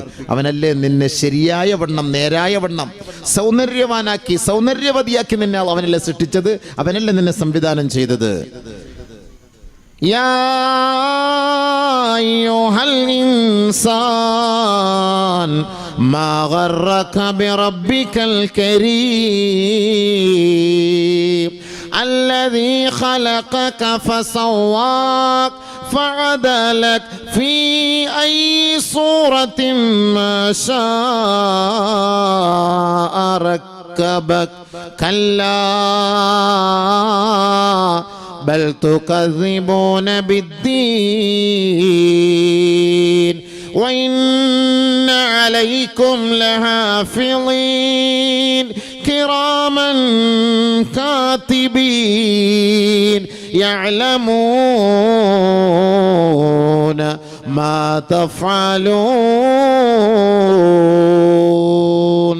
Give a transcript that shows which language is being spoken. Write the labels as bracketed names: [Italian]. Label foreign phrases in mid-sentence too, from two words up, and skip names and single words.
[Malayalam] അവനല്ലേ നിന്നെ ശരിയായ വണ്ണം, നേരായ വണ്ണം സൗന്ദര്യവാനാക്കി, സൗന്ദര്യവതിയാക്കി നിന്നെ അവനല്ലേ സൃഷ്ടിച്ചത്, അവനല്ലേ നിന്നെ സംവിധാനം ചെയ്തത്. [Arabic] يا أيها الإنسان ما غرك بربك الكريم. الذي خلقك فسواك فعدلك في أي صورة ما شاء ركبك كلا بل تكذبون بالدين وإن عليكم لحافظين كراما كاتبين يعلمون ما تفعلون.